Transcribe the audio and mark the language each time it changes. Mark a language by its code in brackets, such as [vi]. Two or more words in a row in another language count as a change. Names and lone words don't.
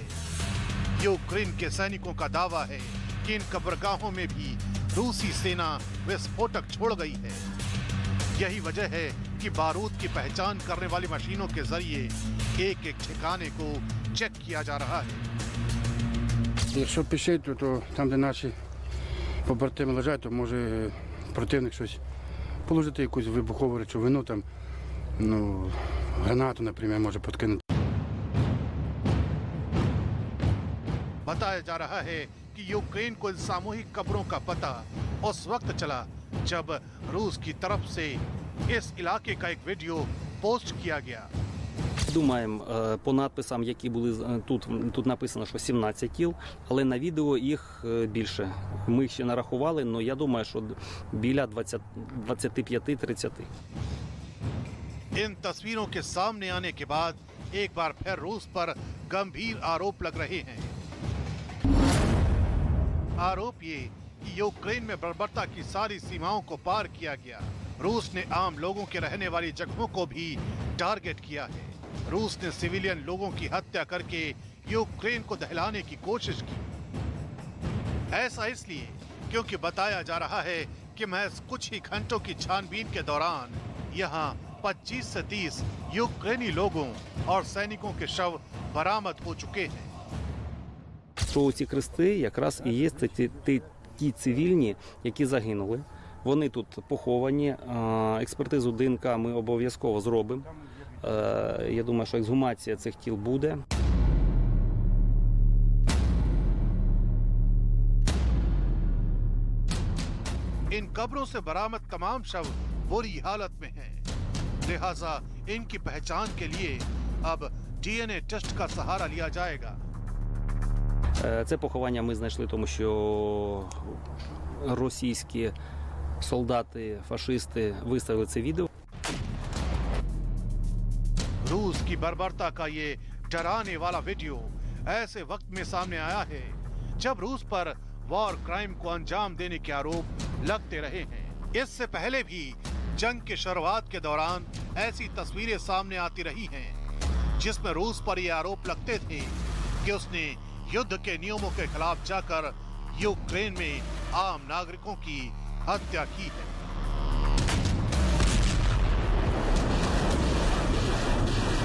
[hi] यूक्रेन के सैनिकों का दावा है कि इन कब्रगाहों में भी रूसी सेना विस्फोटक छोड़ गई है। यही वजह है कि बारूद की पहचान करने वाली मशीनों के जरिए एक एक ठिकाने को चेक किया जा रहा है। [uk] Якщо пішити, то там, де наші побратими лежать, то може противник щось положити, якусь вибухову речовину, там, гранату, наприклад, може подкинути. [hi] बताया जा रहा है कि यूक्रेन को इन सामूहिक कब्रों का पता उस वक्त चला जब रूस की तरफ से इस इलाके का एक वीडियो पोस्ट किया गया। [uk] Думаємо, по надписам, які були тут написано, що 17 тіл, але на відео їх більше. Ми їх ще нарахували, але я думаю, що біля 25-30. [hi] इन तस्वीरों के सामने आने के बाद एक बार फिर रूस पर गंभीर आरोप लग रहे हैं। आरोप ये कि यूक्रेन में बर्बरता की सारी सीमाओं को पार किया गया। रूस ने आम लोगों के रहने वाली जगहों को भी टारगेट किया है। रूस ने सिविलियन लोगों की हत्या करके यूक्रेन को दहलाने की कोशिश की। ऐसा इसलिए क्योंकि बताया जा रहा है कि महज कुछ ही घंटों की छानबीन के दौरान यहाँ 25 से 30 यूक्रेनी लोगों और सैनिकों के शव बरामद हो चुके हैं। [uk] Що ці хрести якраз і є ті цивільні, які загинули. Вони тут поховані. Експертизу ДНК ми обов'язково зробимо. Я думаю, що ексгумація цих тіл буде. [hi] इन कब्रों से बरामद तमाम शव बुरी हालत में हैं। लिहाजा इनकी पहचान के लिए अब [en] DNA test [hi] का सहारा लिया जाएगा। [uk] Це поховання ми знайшли, тому що російські солдати, фашисти виставили це відео. [hi] रूस की बर्बरता का ये डराने वाला वीडियो ऐसे वक्त में सामने आया है जब रूस पर [en] war crime [hi] को अंजाम देने के आरोप लगते रहे हैं। इससे पहले भी जंग के शुरुआत के दौरान ऐसी तस्वीरें सामने आती रही हैं जिसमें रूस पर ये आरोप लगते थे कि उसने युद्ध के नियमों के खिलाफ जाकर यूक्रेन में आम नागरिकों की हत्या की है।